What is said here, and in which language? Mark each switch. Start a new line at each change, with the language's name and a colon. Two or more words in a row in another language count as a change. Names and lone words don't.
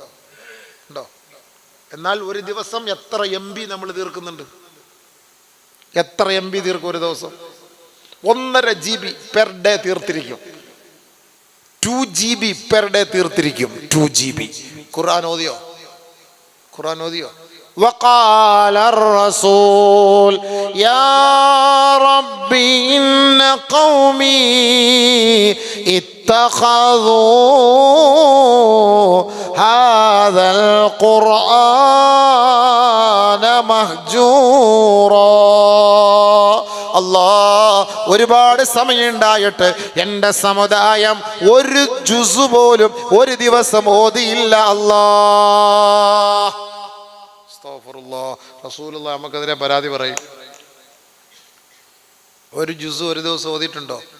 Malayalam: എന്നാൽ ഒരു ദിവസം എത്ര MB നമ്മൾ തീർക്കുന്നുണ്ട്? എത്ര MB തീർക്കും ഒരു ദിവസം? 1.5 GB
English: per day
Malayalam: തീർത്തിരിക്കും. 2 GB
English: per day
Malayalam: തീർത്തിരിക്കും. 2 GB. ഖുർആൻ ഓതിയോ?
Arabic: وقال الرسول يا ربي إن قومي اتخذوا هذا القرآن مهجورا.
Malayalam: ഒരുപാട് സമയമുണ്ടായിട്ട് എൻ്റെ സമുദായം ഒരു ജുസ് പോലും ഒരു ദിവസം ഓതിയില്ല. അല്ലാഹ് അല്ലാ, റസൂലുള്ള നമുക്കെതിരെ പരാതി പറയും. ഒരു ജുസ് ഒരു ദിവസം ഓതിയിട്ടുണ്ടോ?